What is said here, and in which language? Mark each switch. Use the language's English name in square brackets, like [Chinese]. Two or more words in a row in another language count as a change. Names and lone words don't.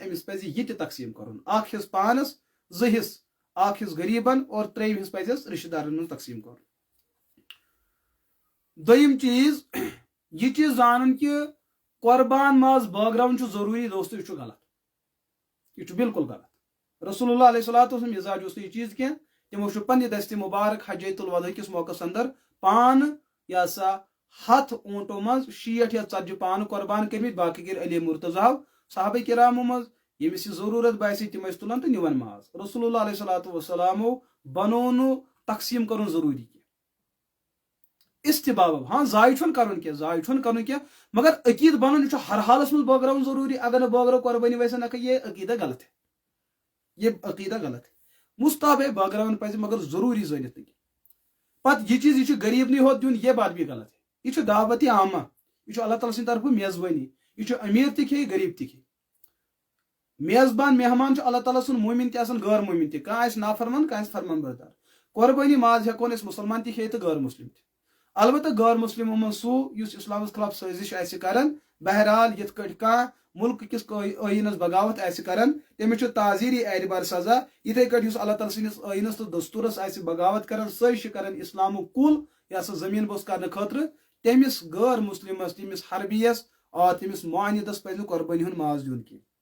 [Kashmiri] أمِس پزِ یہِ تہِ تقسیٖم کرُن. اکھ حصہٕ پانس، 2 حصہٕ، اکھ حصہٕ غریٖبن اور 3یِم حصہٕ پزٮ۪س رشتہٕ دارن منٛز تقسیٖم کرُن. دوٚیِم چیٖز یہِ چیٖز زانُن کہ قربان ماز بٲگراوُن چھُ ضروٗری. دوستو، یہِ چھُ غلط، یہِ چھُ بالکل غلط. رسول اللہ [Arabic] علیہ الصلوۃ والسلام [Kashmiri] مزاج اس یہ چیز کیا تمو پنہ دست مبارک حجۃ الوداع کس موقع اندر پان یا سا 100 اونٹو مز 60 یا 40 پان قربان کرمت باقی گر علی مرتضی صحابہ کرامو مز یمس یہ ضرورت باسی تم تلان تو نوان ماز رسول اللہ [Arabic] علیہ الصلوۃ والسلام [Kashmiri] بنو تقسیم کرن ضروری استباب ہاں ضائع چھن کرن کی ضائع چھن کرن کی مگر عقید بنن یہ ہر حالس من بٲگراوُن ضروری اگر نہ بٲگرو قربانی [Urdu] ویسے نہ یہ عقیدہ غلط ہے یہ عقیدہ غلط ہے مستحب ہے [Kashmiri] بٲگراوُن پزِ مگر ضروری زٲنِتھ نہٕ پتہ یہ چیز [Urdu] یہ غریب نہیں ہوت دیون یہ بات بھی غلط ہے [Kashmiri] یہ دعوت عامہ یہ اللہ تعالیٰ سٕنٛدِ طرفہٕ میزبانی یہ امیر تہ کھیٚیہِ غریب تہ کھیٚیہِ میزبان مہمان اللہ تعالیٰ سن مومن تہ غیر مومن تہ کانٛہہ نافرمان کانٛہہ فرمان بردار قربانی ماز ہیکون اس مسلمان تہ کھیٚیہِ تہٕ غیر مسلم تہ البتہ غیر مسلمو من سُہ یُس اسلامس خلاف سٲزش آسہِ کران بہرحال یتھ کٲٹھۍ کانٛہہ ملک کس ٲیٖنس بغاوت آسہِ کران تٔمِس چھُ تعزیری اعتبار سزا یِتھے کٲٹھۍ یُس اللہ تعالیٰ سٕنٛدِس ٲیٖنس تہٕ دستوٗرس آسہِ بغاوت کران سٲزش کران اسلامُک کُل یا سا زمیٖن بوس کرنہٕ خٲطرٕ تٔمِس غٲر مسلمس تٔمِس حربیس اور تٔمِس معاندس پزِ نہٕ قربٲنی ہُنٛد ماز دیُن کینٛہہ